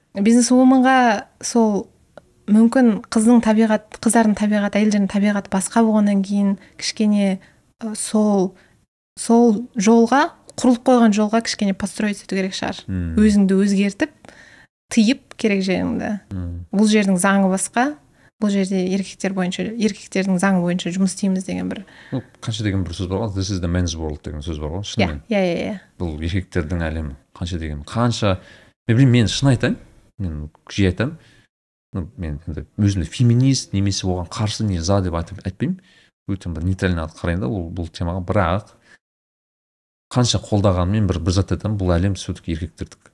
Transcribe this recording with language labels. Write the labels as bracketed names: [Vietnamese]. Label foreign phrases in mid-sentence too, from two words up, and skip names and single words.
[Kazakh] Бизнесвуменға сол мүмкін қыздардың табиғаты, әйелдердің табиғаты басқа болғаннан кейін кішкене сол жолға, құрылып қойған жолға кішкене построить ету керек шығар. Өзіңді өзгертіп, тыйып керек жеріңді. Бұл жердің заңы басқа, бұл жерде еркектердің заңы бойынша жұмыс істейміз деген бір. Қанша деген бір сөз бар ғой, [English] this is the men's world [Kazakh] деген сөз бар ғой, шынымен. Иә. Бұл еркектердің әлемі. Мен шын айтайын, мен жиі айтамын, мен өзімді феминист немесе оған қарсы [Russian] не за [Kazakh] деп айтпаймын, өте бір нейтрально қарайын да бұл темаға, бірақ қанша қолдағанымен бір зат айтамын, бұл әлем все-таки еркектердікі.